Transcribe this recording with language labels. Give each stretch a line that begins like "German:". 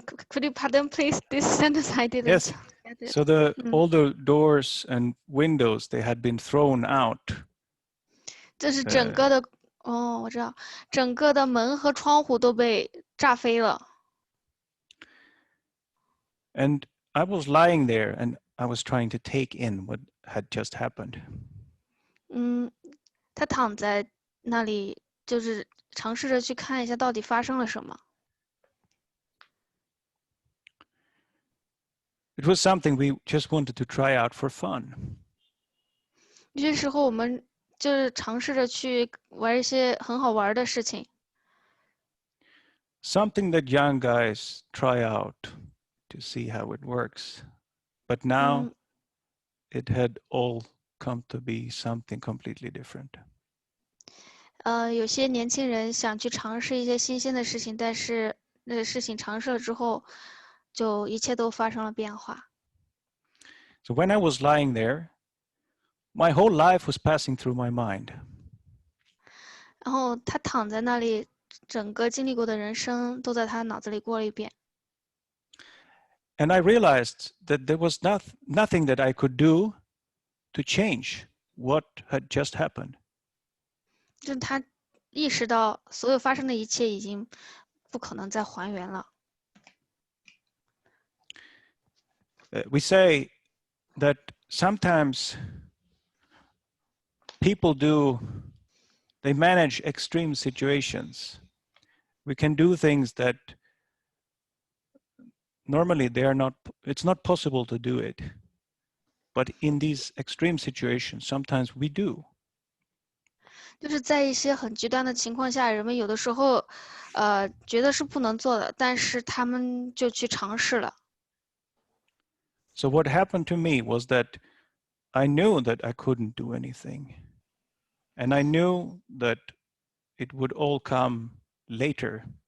English: Could you pardon please this sentence I didn't. Yes. So all the doors and windows, they had been thrown out.
Chinese: 这是整个的，我知道，整个的门和窗户都被炸飞了。
English: And I was lying there and I was trying to take in what had just happened.
Chinese: 他躺在那里，就是尝试着去看一下到底发生了什么。
English: It was something we just wanted to try out for fun.
Chinese: 有些时候我们就是尝试着去玩一些很好玩的事情。
English: Something that young guys try out to see how it works. But now it had all come to be something completely different.
Chinese: 有些年轻人想去尝试一些新鲜的事情，但是那个事情尝试了之后，就一切都发生了变化。
English: So when I was lying there, my whole life was passing through my mind.
Chinese: 然后他躺在那里，整个经历过的人生都在他脑子里过了一遍。
English: And I realized that there was nothing that I could do to change what had just happened.
Chinese: 就是他意识到所有发生的一切已经不可能再还原了。
English: We say that sometimes people they manage extreme situations. We can do things that normally it's not possible to do it. But in these extreme situations, sometimes we do.
Chinese: 就是在一些很极端的情况下，人们有的时候，觉得是不能做的，但是他们就去尝试了。
English: So what happened to me was that I knew that I couldn't do anything. And I knew that it would all come later.